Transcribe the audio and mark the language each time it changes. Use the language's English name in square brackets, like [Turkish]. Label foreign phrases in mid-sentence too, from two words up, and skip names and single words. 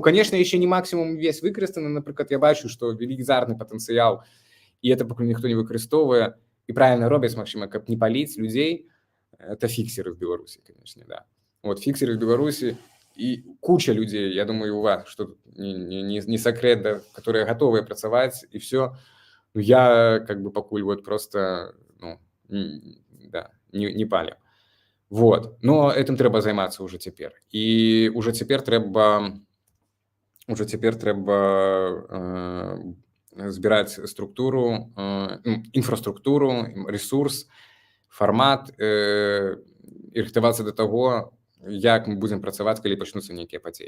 [Belarusian] Конечно, яшчэ не максімум весь выкарыстаны. Напрыклад, я бачу, што велізарны патэнцыял, і это пакуль ніхто не выкарыстоўвае, і правильно робяць, магчыма, каб не паліць людзей, это фіксеры в Беларусі, конечно, да. Вот фіксеры в Беларусі, і куча людзей, я думаю, у вас, што не секрет, да, которые готовыя працаваць, і все. [Russian] Я как бы пакуль вот просто, ну, да, не палю. [Belarusian] Вот. Но этим трэба займацца ўжо цяпер. І ўжо цяпер трэба збіраць структуру, інфраструктуру, ресурс, фармат, і рыхтавацца да таго, як мы будзем працаваць, калі пачнуцца нейкія падзеі.